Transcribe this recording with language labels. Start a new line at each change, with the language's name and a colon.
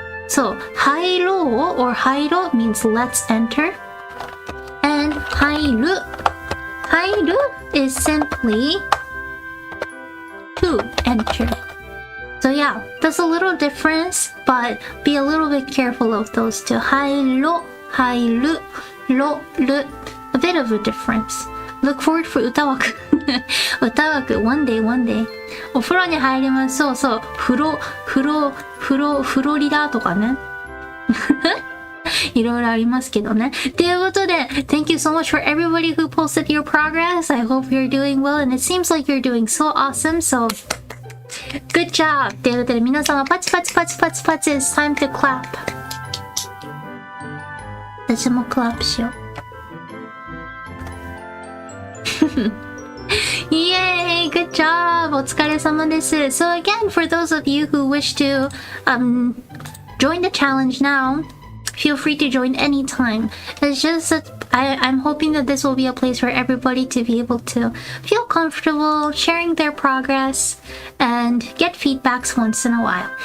English: So 入ろう or 入ろ means let's enter, and 入る is simply to enter. So yeah, there's a little difference, but be a little bit careful of those two. 入ろ 入る、ろ、る。 a bit of a difference. Look forward for 歌枠歌枠 one day
Japanese: お風呂に入ります。そうそう、フロリダとかねいろいろありますけどね。ということで
English: Thank you so much for everybody who posted your progress. I hope you're doing well and it seems like you're doing so awesome. So good job!
Japanese: ということで皆様パチパチパチパチパチ
English: It's time to clap.
Japanese: 私もクラップしようYay!
English: Good job!
Japanese: お疲れ様です。
English: So again, for those of you who wish to join the challenge now, feel free to join anytime. It's just that I'm hoping that this will be a place for everybody to be able to feel comfortable sharing their progress and get feedbacks once in a while.